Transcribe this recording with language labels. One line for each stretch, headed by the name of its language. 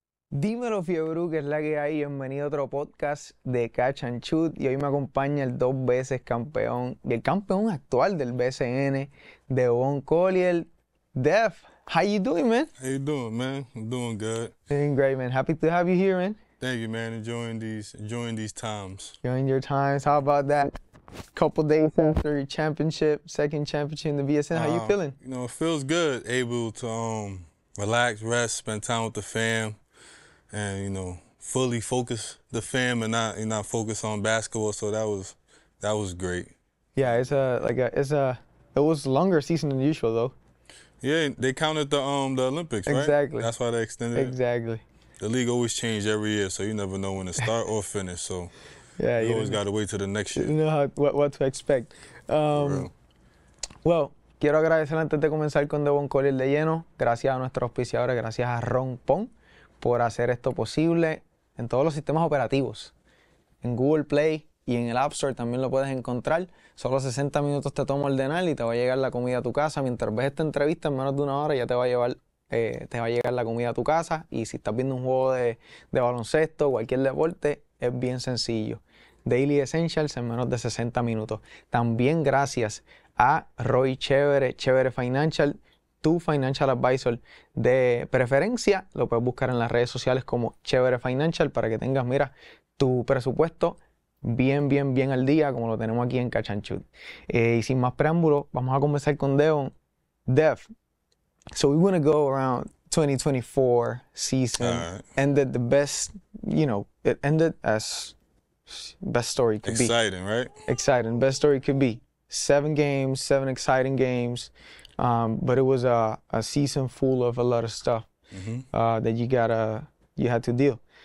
Spanish: Dímelo, Fiebru, que es la que hay. Bienvenido a otro podcast de Catch and Shoot. Y hoy me acompaña el 2 veces campeón y el campeón actual del SZN, Devon Collier.
English: Dev, how you doing, man? How you doing, man? I'm doing good. Doing great, man. Happy to have you here, man. Thank you, man. Enjoying these times. Enjoying your times. How about that? Couple days after your championship, second championship in the VSN, how you feeling? You know, it feels good. Able to relax, rest, spend time with the fam, and you know, fully focus the fam and not focus on basketball. So that was great. Yeah, it was a longer season than usual though. Yeah, they counted the Olympics, right? Exactly. That's why they extended it. Exactly. The league always changes every year, so you never know when to start or finish. So yeah, you always got to wait till the next year. You know what to expect.
Spanish: Well, quiero agradecer antes de comenzar con Devon Collier de lleno. Gracias a nuestros auspiciadores, gracias a Ron Pon por hacer esto posible en todos los sistemas operativos. En Google Play y en el App Store también lo puedes encontrar. Solo 60 minutos te toma ordenar y te va a llegar la comida a tu casa. Mientras ves esta entrevista, en menos de una hora ya te va a llegar la comida a tu casa. Y si estás viendo un juego de baloncesto, cualquier deporte, es bien sencillo. Daily Essentials en menos de 60 minutos. También gracias a Roy Chévere Financial, tu
English: financial advisor
Spanish: de preferencia. Lo puedes buscar en las redes sociales como Chévere Financial para que tengas, mira, tu presupuesto bien al día, como lo tenemos aquí en Catch and Shoot. Y sin más preámbulos, vamos a comenzar con Devon.
English: Dev, so we want to go around 2024 season. Ended the best, you know, it ended as best story could be. Exciting, right? Exciting, best story could be. 7 games, 7 exciting games. But it was a season full of a lot of stuff that you had to deal.